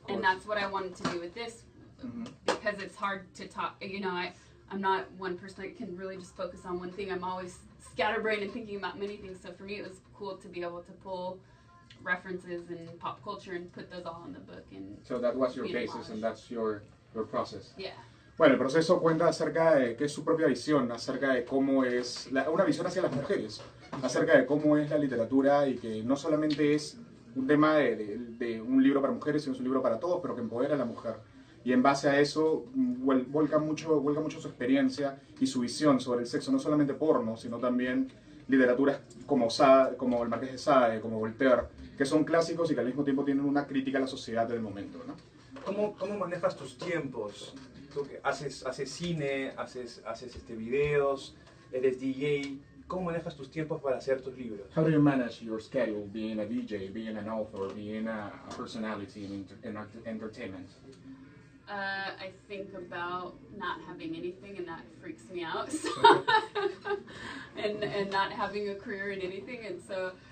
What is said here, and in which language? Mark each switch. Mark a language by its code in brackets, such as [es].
[en] And that's what I wanted to do with this, because it's hard to talk, you know, I'm not one person that can really just focus on one thing. I'm always scatterbrained and thinking about many things. So for me, it was cool to be able to pull references and pop culture and put those all in the book. And so that was your basis and that's your process. Yeah. [es] Bueno, el proceso cuenta acerca de que es su propia visión, acerca de cómo es, una visión hacia las mujeres, acerca de cómo es la literatura y que no solamente es un tema de un libro para mujeres, sino es un libro para todos, pero que empodera a la mujer. Y en base a eso vuelca mucho su experiencia y su visión sobre el sexo, no solamente porno, sino también literaturas como el Marqués de Sade, como Voltaire, que son clásicos y que al mismo tiempo tienen una crítica a la sociedad del momento, ¿no? ¿Cómo manejas tus tiempos? Tú que haces cine, haces videos, eres DJ. ¿Cómo manejas tus tiempos para hacer tus libros? [en] How do you manage your schedule, being a DJ, being an author, being a personality in entertainment? I think about not having anything, and that freaks me out. So and not having a career in anything, and so